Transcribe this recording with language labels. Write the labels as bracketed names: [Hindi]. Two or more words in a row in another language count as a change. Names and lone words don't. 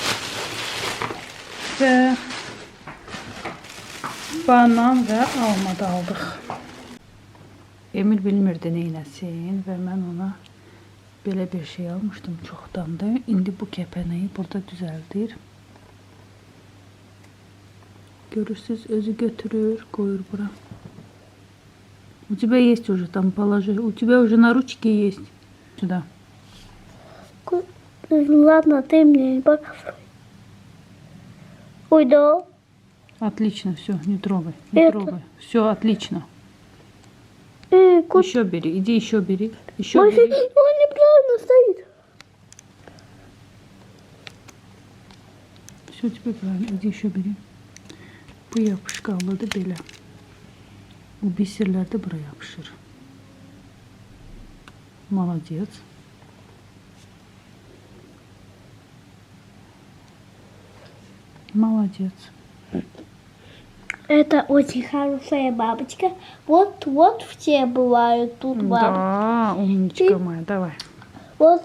[Azerbaijani] Və banan və alma da aldıq. Emil bilmirdi neynəsin və mən ona belə bir şey almışdım çoxdandır. İndi bu kəpənəyi burada düzəldir. Görürsüz, özü götürür, koyur bura. [Russian] У тебя есть уже там, положи. У тебя уже на ручке есть. Сюда. Ладно, ты мне не показывай. Ой, да. Отлично, все, не трогай, не Это- трогай. Все, отлично. Кот, Еще бери, иди еще бери. Еще он бери. неправильно стоит. Все, тебе правильно, иди еще beri. [Azerbaijani] Bu yapışkanlıdır belə. O bisirlər də bura yapışır. [Russian] Молодец. Молодец. Это очень хорошая бабочка. Вот все бывают тут бабочки. Да, умничка моя, давай. Вот